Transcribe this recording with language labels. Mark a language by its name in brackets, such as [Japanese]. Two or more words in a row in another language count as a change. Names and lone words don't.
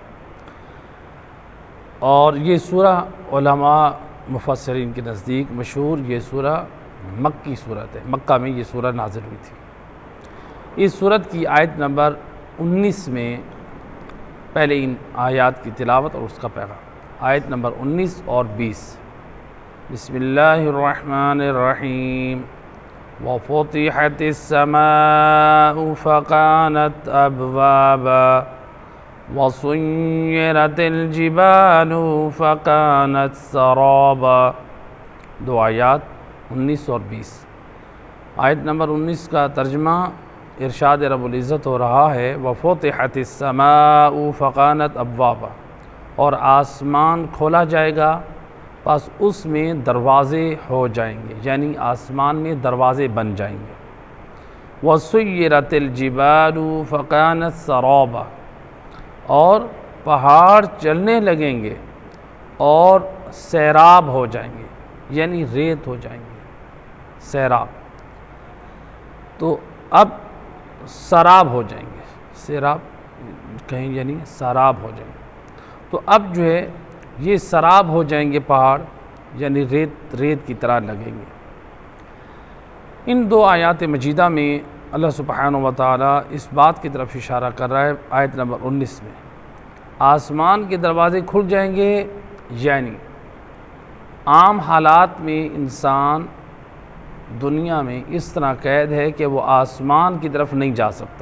[Hindi] और ये सूरा उलमा मुफस्सिरीन के नज़दीक मशहूर ये सूरा मक्की सूरत है। मक्का में ये सूरा नाज़िल हुई थी। इस सूरत की आयत नंबर 19 में पहले इन आयात की तिलावत और उसका पैगाम। आयत नंबर 19 और 20। [Arabic] बिस्मिल्लाहिर्रहमानिर्रहीम। وفتحت السماء فكانت أبوابا وسيرت الجبال فكانت سرابا. [Hindi] दो आयात 19 और 20। आयत नंबर 19 का तर्जमा इरशाद रब्बुल इज़्ज़त हो रहा है, [Arabic] وفتحت السماء فكانت أبوابا, [Hindi] और आसमान खोला जाएगा बस उसमें दरवाज़े हो जाएंगे, यानी आसमान में दरवाज़े बन जाएंगे। [Arabic] وسيرت الجبال فكانت سرابا, [Hindi] और पहाड़ चलने लगेंगे और सैराब हो जाएंगे, यानी रेत हो जाएंगे, सैराब। तो अब सराब हो जाएंगे, सैराब कहीं यानी सराब हो जाएंगे। तो अब जो है ये सराब हो जाएंगे पहाड़, यानी रेत की तरह लगेंगे। इन दो आयात मजीदा में अल्लाह सुब्हानहु व तआला इस बात की तरफ इशारा कर रहा है। आयत नंबर 19 में आसमान के दरवाज़े खुल जाएंगे, यानी आम हालात में इंसान दुनिया में इस तरह कैद है कि वो आसमान की तरफ नहीं जा सकता।